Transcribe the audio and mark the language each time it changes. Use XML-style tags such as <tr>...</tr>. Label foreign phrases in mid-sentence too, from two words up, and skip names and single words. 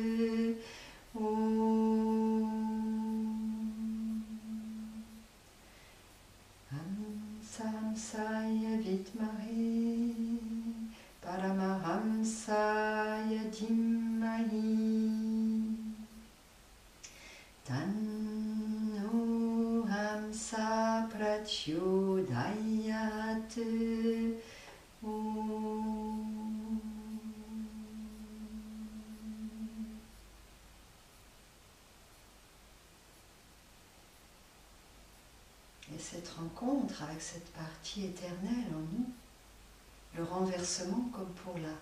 <sa>Om Hamsaya Vidmahe Paramahamsaya Dhimahi Tanno Hamsa Prachodayat Om.</sa> <fr>Et cette rencontre avec cette partie éternelle en nous, le renversement comme pour</fr>